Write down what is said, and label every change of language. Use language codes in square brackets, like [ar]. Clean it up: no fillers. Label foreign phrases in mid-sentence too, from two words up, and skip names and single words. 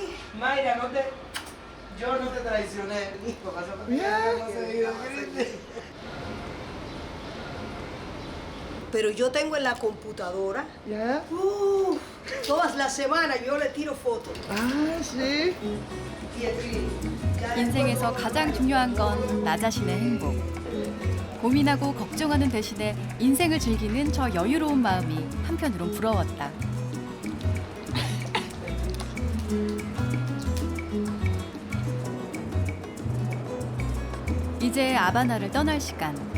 [es] Mayra, yo no te traicioné. Listo, pasa por Pero yo tengo en la computadora, Yeah. todas las semanas yo le tiro fotos. Ah, sí. Y escribo. [ko] 인생에서 가장 중요한 건 나 자신의 행복. 고민하고 걱정하는 대신에 인생을 즐기는 저 여유로운 마음이 한편으론 부러웠다. 이제 아바나를 떠날 시간.